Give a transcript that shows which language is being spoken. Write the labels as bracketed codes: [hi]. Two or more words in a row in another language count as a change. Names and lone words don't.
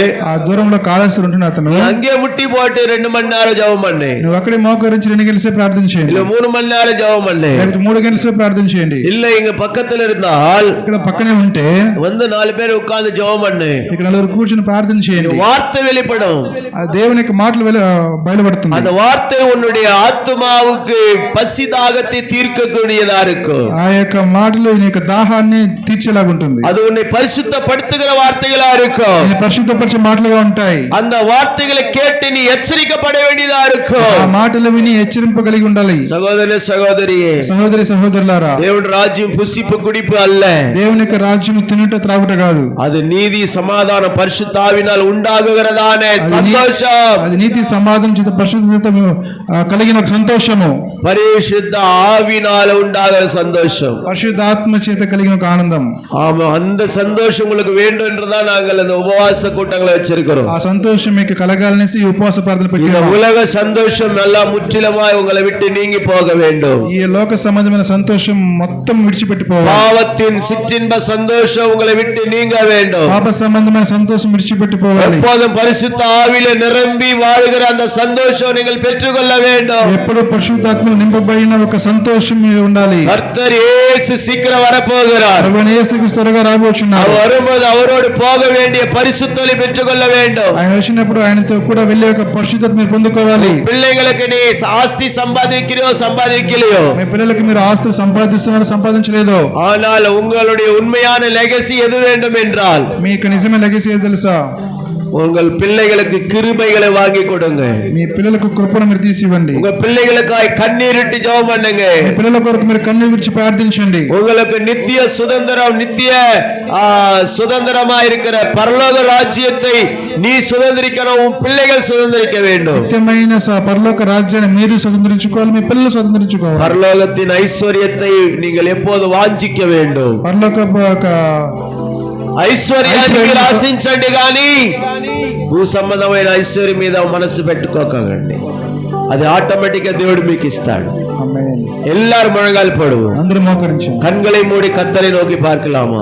[te] ఆ దూరంలో కాళహస్తి ఉంటున్న అతను [ta] அங்கே முட்டி போட்டு 2 மணி நேரம் ஜெபம் பண்ணு, [te] నువ్వు అక్కడే మోకరించి 2 గంటల సేపు ప్రార్థన చేయండి, [ta] இல்ல 3 மணி நேரம் ஜெபம் பண்ணு, [te] లేకపోతే 3 గంటల సేపు ప్రార్థన చేయండి. [ta] இல்ல இங்க பக்கத்துல இருந்தால் [te] ఇక్కడ పక్కనే ఉంటే [ta] வந்து 4 பேர் உட்கார்ந்து ஜெபம் பண்ணு, [te] ఇక్కడ 4 కూర్చొని ప్రార్థన చేయండి. [ta] வார்த்தை வெளிப்படும், [te] ఆ దేవుని యొక్క మాటలు బయలుపడుతుంది. [ta] அந்த வார்த்தை உன்னுடைய ஆத்மாவுக்கு பசி தாகத்தை தீர்க்கக்கூடியதா இருக்கும். [te] ఆ యొక్క మాటలు నీ యొక్క దాహాన్ని తీర్చేలాగా ఉంటుంది. [ta] அது உன்னை பரிசுத்தப்படுத்துகிற వార్తகளா இருக்கும். [te] ఇది పరిశుద్ధపరిచే మాటలుగా ఉంటాయి. [ta] அந்த வார்த்தைகளை கேட்டு நீ எச்சரிக்கப்பட வேண்டியதா இருக்கும். [te] ఆ మాటలు విని హెచ్చరింపగలిగి ఉండాలి. సహోదర సహోదరియే, సహోదరి సహోదరులారా, దేవుని రాజ్యం [ta] புசிப்பு குடிப்பு அல்ல, [te] దేవుని యొక్క రాజ్యం తినుట త్రాగుట కాదు, [ta] அது நீதி சமாதானம் பரிசுத்த ஆவியினால் உண்டாகுகிறதான சந்தோஷம். [te] అది నీతి సమాధానం చేత పరిశుద్ధత కలిగిన ఒక సంతోషము, [ta] பரிசுத்த ஆவியினால் உண்டாகிற சந்தோஷம், [te] పరిశుద్ధాత్మ చేత కలిగిన ఒక ఆనందం. [ta] ஆமா, அந்த சந்தோஷம் உங்களுக்கு வேண்டும் என்றுதான் நாங்கள் அந்த உபவாச கூட்டங்களை வச்சிருக்கிறோம். [te] ఆ సంతోషం మీకు కలగాలనేసి ఈ ఉపవాస ప్రార్థన [ta] இந்த [te] పెట్టాము. [ta] உலக சந்தோஷம் எல்லாம் முற்றிலுமாய் உங்களை விட்டு நீங்கி போக வேண்டும். [te] ఈ లోక సంబంధమైన సంతోషం మొత్తం విడిచిపెట్టిపోవాలి. [ta] பாவத்தின் சிற்றின்ப சந்தோஷம் உங்களை விட்டு நீங்க வேண்டும். [te] పాప సంబంధమైన సంతోషం విడిచిపెట్టిపోవాలి. [ta] எப்போதும் பரிசுத்த ஆவியிலே நிரம்பி வாழுகிற அந்த சந்தோஷம் நீங்கள் பெற்றுக்கொள்ள வேண்டும். [te] ఎప్పుడు పరిశుద్ధాత్మలో నింపబడిన ఒక సంతోషం మీరు ఉండాలి. [ta] கர்த்தர் இயேசு சீக்கிரம் வரப்போகிறார். [te] ప్రభువైన యేసుక్రీస్తు త్వరగా రాబోచున్నారు. [ta] அவர் வரும்போது அவரோடு போக வேண்டிய பரிசுத்தத்தை பெற்றுக்கொள்ள வேண்டும். [te] ఆయన వచ్చినప్పుడు ఆయనతో కూడా వెళ్ళే ఒక పరిశుద్ధత మీరు పొందుకోవాలి. [ta] பிள்ளைகளுக்கு நீ ஆஸ்தி சம்பாதிக்கிறியோ சம்பாதிக்கலையோ, [te] మీ పిల్లలకి మీరు ఆస్తులు సంపాదిస్తున్నారో సంపాదించలేదో, [ta] ஆனால் உங்களுடைய உண்மையான லெகசி எது வேண்டும் என்றால், [te] మీ యొక్క నిజమైన లెగసీ ఏదో తెలుసా? [ta] உங்கள் பிள்ளைகளுக்கு கிருபைகளை வாங்கி கொடுங்க. [te] మీ పిల్లలకు కృపను మీరు తీసి ఇవ్వండి. [ta] உங்க பிள்ளைகளுக்காய் கண்ணீரிட்டு ஜெபம் பண்ணுங்க. [te] మీ పిల్లల కొరకు మీరు కన్నీరు విడిచి ప్రార్థించండి. [ta] உங்களுக்கு நித்திய சுதந்திரம், நித்திய சுதந்திரமா இருக்கிற பரலோக ராஜ்யத்தை நீ சுதந்திரிக்கணும், உன் பிள்ளைகள் சுதந்திரிக்க வேண்டும். [te] నిత్యమైన పరలోక రాజ్యాన్ని మీరు స్వతంత్రించుకోవాలి, మీ పిల్లలు స్వతంత్రించుకోవాలి. [ta] பரலோகத்தின் ஐஸ்வர்யத்தை நீங்கள் எப்போது வாஞ்சிக்க வேண்டும். [te] పరలోక ఐశ్వర్యాన్ని మీరు ఆశించండి కానీ భూ సంబంధమైన ఐశ్వర్యం మీద మనసు పెట్టుకోకండి. అది ఆటోమేటిక్ గా దేవుడు మీకు ఇస్తాడు. ఆమేన్. [ta] எல்லாரும் முழங்கால் போடுவோம். [te] అందరూ మోకరించండి. [ta] கண்களை மூடி கர்த்தரை நோக்கி பார்க்கலாமா?